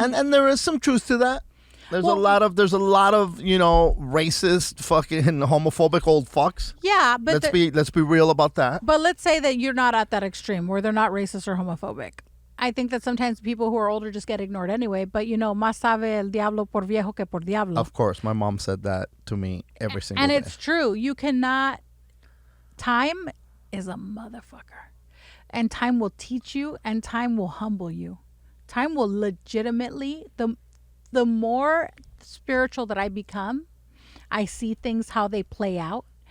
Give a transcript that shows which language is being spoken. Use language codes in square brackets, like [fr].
[en] And there is some truth to that. There's a lot of you know, racist, fucking homophobic old fucks. Yeah, but Let's be real about that. But let's say that you're not at that extreme where they're not racist or homophobic. I think that sometimes people who are older just get ignored anyway. But you know, [es] más sabe el diablo por viejo que por diablo. [en] Of course, my mom said that to me every single day. And it's true. You cannot. Time is a motherfucker. And time will teach you and time will humble you. Time will legitimately, the more spiritual that I become, I see things how they play out.